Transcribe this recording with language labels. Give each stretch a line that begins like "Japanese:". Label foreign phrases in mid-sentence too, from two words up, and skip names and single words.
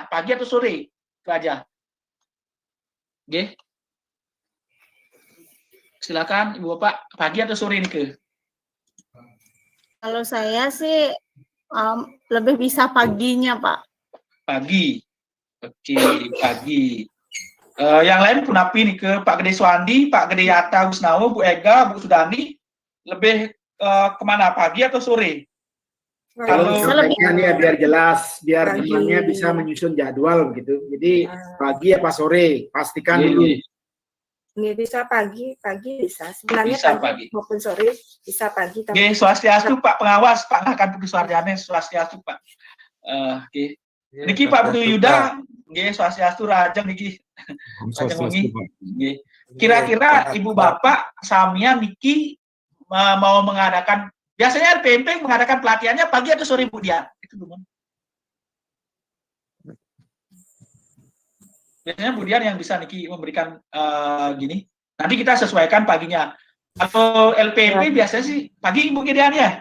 Indonesian: Pagi atau sore? Itu aja. Oke. Silakan Ibu Bapak, pagi atau sore nih ke? Kalau saya sih lebih bisa paginya, Pak. Pagi. Oke, pagi. Yang lain Punapi nih ke Pak Gede Suandi, Pak Gede Yata Wisnawo, Bu Ega, Bu Sudani, lebih kemana? Pagi atau sore? Kalau sampaikan ya biar jelas, biar temannya bisa menyusun jadwal gitu. Jadi pagi apa sore, pastikan dulu. Ini bisa pagi bisa. Sebenarnya Bisa pagi maupun sore bisa pagi. Oke, swastiastu Pak Pengawas, Pak Akan Putu Suarjane, swastiastu Pak. Oke. Niki Pak Putu Yuda, nggih swastiastu Rajeng niki.
Balinese: Rajeng wengi.
Indonesian: Nggih. Kira-kira Ibu Bapak Samia niki mau mengadakan, biasanya LPMP mengadakan pelatihannya pagi atau sore Bu Dian? Itu dulu. Biasanya Bu Dian yang bisa niki memberikan gini. Nanti kita sesuaikan paginya. Atau LPMP biasanya sih pagi Bu Dian ya?